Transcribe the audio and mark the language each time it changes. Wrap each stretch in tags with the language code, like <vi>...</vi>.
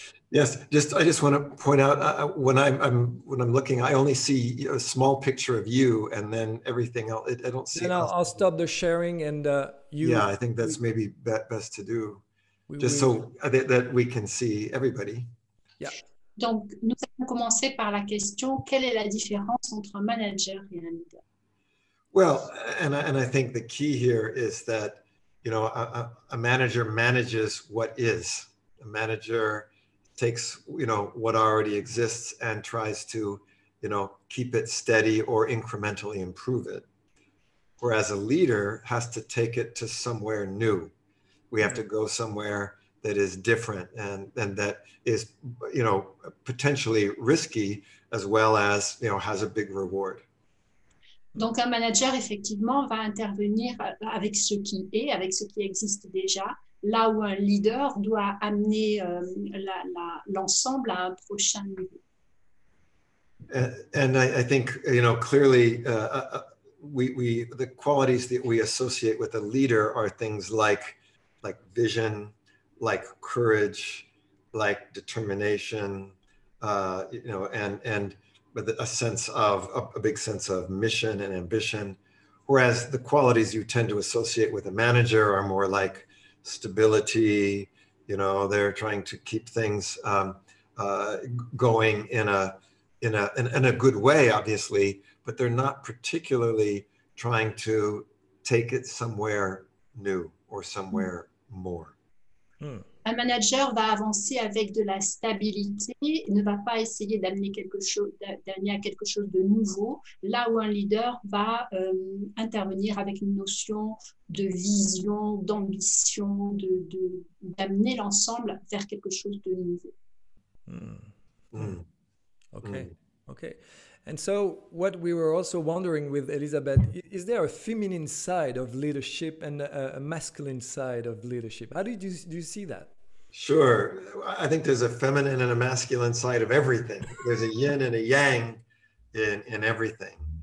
<en>Yes, I just want to point out when I'm looking, I only see a small picture of you, and then everything else. I don't see Then us. I'll stop the sharing and Yeah, I think that's maybe best to do, just we so that we can see everybody. yeah.</en> <fr>Donc, nous allons commencer par la question, quelle est la différence entre un manager et un leader?</fr> <en>Well, and I think the key here is that, a manager manages what is. A manager takes, what already exists and tries to, keep it steady or incrementally improve it. Whereas a leader has to take it to somewhere new. We have to go somewhere that is different and that is, potentially risky as well as, has a big reward.</en> <fr>Donc, un manager, effectivement, va intervenir avec ce qui est, avec ce qui existe déjà, là où un leader doit amener l'ensemble à un prochain niveau.</fr> <en>And I think, clearly, the qualities that we associate with a leader are things like vision, like courage, like determination, and with a big sense of mission and ambition. Whereas the qualities you tend to associate with a manager are more like stability. They're trying to keep things going in a good way, obviously, but they're not particularly trying to take it somewhere new or somewhere more.</en> <fr>Un manager va avancer avec de la stabilité, ne va pas essayer d'amener à quelque chose de nouveau, là où un leader va intervenir avec une notion de vision, d'ambition, d'amener l'ensemble vers quelque chose de nouveau.</fr> <en>Okay. And so what we were also wondering with Elizabeth, is there a feminine side of leadership and a masculine side of leadership? How do you see that? Sure. I think there's a feminine and a masculine side of everything. There's a yin and a yang in everything.</en>